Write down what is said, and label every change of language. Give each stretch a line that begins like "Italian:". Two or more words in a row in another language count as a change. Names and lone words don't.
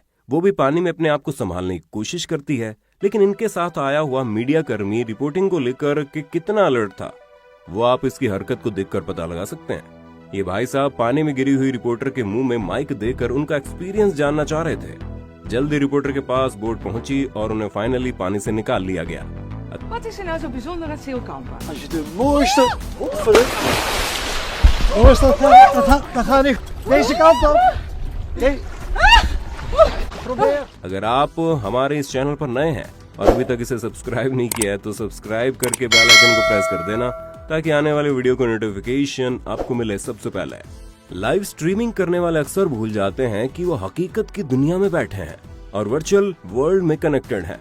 Hindi: वो भी पानी में अपने आप को संभालने की कोशिश करती है, लेकिन इनके साथ आया हुआ मीडिया कर्मी रिपोर्टिंग को लेकर कि कितना अलर्ट था वो आप इसकी हरकत को देखकर पता लगा सकते हैं। ये भाई साहब पानी में गिरी हुई रिपोर्टर के मुंह में माइक देकर उनका एक्सपीरियंस जानना चाह रहे थे। जल्दी रिपोर्टर के पास बोट पहुंची और उन्हें फाइनली पानी से निकाल लिया गया।
Dutch: Wat is er nou zo bijzonder aan Zeelkampen? Als je de mooiste... Dat gaat niet. Deze kant op. Probeer.
Hindi: अगर आप हमारे इस चैनल पर नए हैं और अभी तक इसे सब्सक्राइब नहीं किया है तो सब्सक्राइब करके
English: bell icon
Hindi: को प्रेस कर देना ताकि आने वाले वीडियो को नोटिफिकेशन आपको मिले सबसे पहले। लाइव स्ट्रीमिंग करने वाले अक्सर भूल जाते हैं कि वो हकीकत की दुनिया में बैठे हैं और
English: virtual world
Hindi: में कनेक्टेड हैं।